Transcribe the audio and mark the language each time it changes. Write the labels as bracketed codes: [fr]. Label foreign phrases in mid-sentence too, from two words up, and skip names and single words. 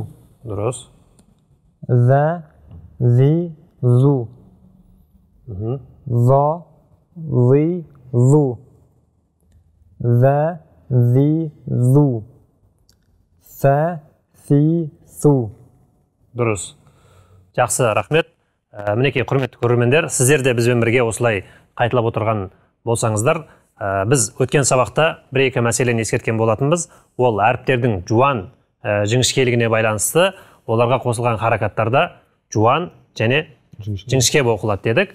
[kk] Дұрыс. [ar] زَ زِ زُ. За, Зи, ذو ذا ذي ذو ثا ثи ثу. [kk] Дұрыс. Жақсы, рахмет. Мінекей, құрметті көрермендер, сіздер де бізбен бірге осылай қайталап отырған болсаңыздар, біз өткен сабақта бір-екі мәселені ескерткен болатынбыз. Ол әріптердің жуан жіңішкелігіне байланысты оларға қосылған харакаттарда жуан және жіңішке оқылады дедік.